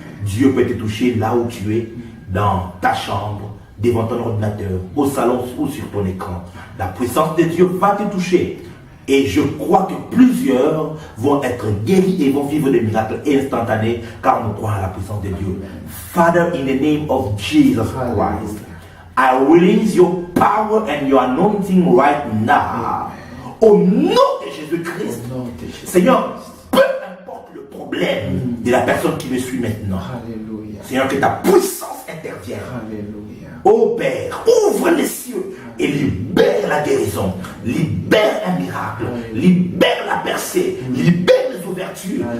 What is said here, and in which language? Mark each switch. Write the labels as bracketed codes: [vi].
[fr] Dieu peut te toucher là où tu es, dans ta chambre, devant ton ordinateur, au salon ou sur ton écran. La puissance de Dieu va te toucher. Et je crois que plusieurs vont être guéris et vont vivre des miracles instantanés car nous croyons à la puissance de Dieu. [en] Father, in the name of Jesus Christ, I release your power and your anointing right now. [fr] Au nom de Jésus-Christ, Seigneur, peu importe le problème de la personne qui me suit maintenant, Alléluia. Seigneur, que ta puissance intervienne. Alléluia. Ô Père, ouvre les cieux et libère la guérison, libère un miracle, libère la percée, libère les ouvertures.